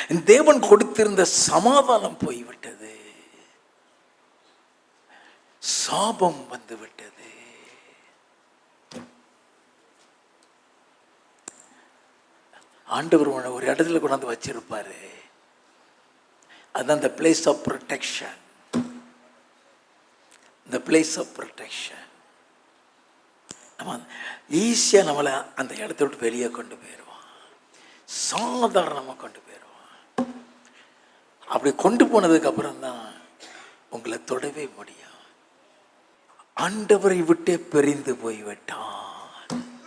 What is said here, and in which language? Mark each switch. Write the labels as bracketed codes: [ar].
[ta] தேவன் கொடுத்திருந்த சமாதானம் போய்விட்டது. சாபம் வந்து விட்டது. ஆண்டவர் ஒரு இடத்துல கொண்டாந்து வச்சிருப்பாரு. அதுதான் [en] the place of protection. The place of protection. [ta] நம்ம ஈஸியா நம்மளை அந்த இடத்த விட்டு வெளியே கொண்டு போயிடுவான். சாதாரணமாக கொண்டு போயிடுவான். அப்படி கொண்டு போனதுக்கு அப்புறம் தான் உங்களை தொடவே முடியும். ஆண்டவரை விட்டே பிரிந்து போய்விட்டான்.